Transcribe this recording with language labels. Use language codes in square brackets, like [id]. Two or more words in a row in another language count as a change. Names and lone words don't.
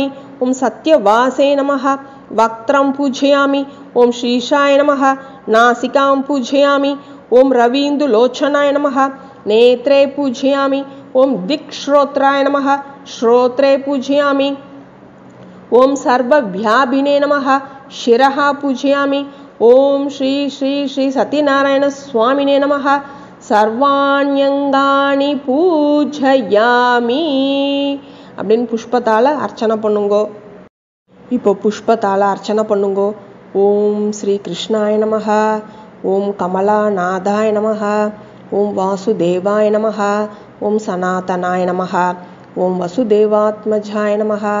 [sa] ॐ सत्यवाचे नमः वक्त्रं पूजयामि. ॐ श्रीशाय नमः नासिकां पूजयामि. ॐ रवीन्दुलोचनाय नमः नेत्रे पूजयामि. ॐ दिक्श्रोत्राय नमः श्रोत्रे पूजयामि. ॐ सर्वव्यापिने नमः शिरः पूजयामि. ओम श्री श्री श्री सत्यनारायण स्वामिने नमः. सर्वाण्यंगानि पूजयामि [ta] அப்படின்னு புஷ்பத்தால் அர்ச்சனை பண்ணுங்கோ. இப்போ புஷ்பத்தால் அர்ச்சனை பண்ணுங்கோ. [sa] ॐ श्री कृष्णाय नमः. ॐ कमलानाथाय नमः। ॐ वासुदेवाय नमः. ॐ सनातनाय नमः। ॐ वसुदेवात्मजाय नमः.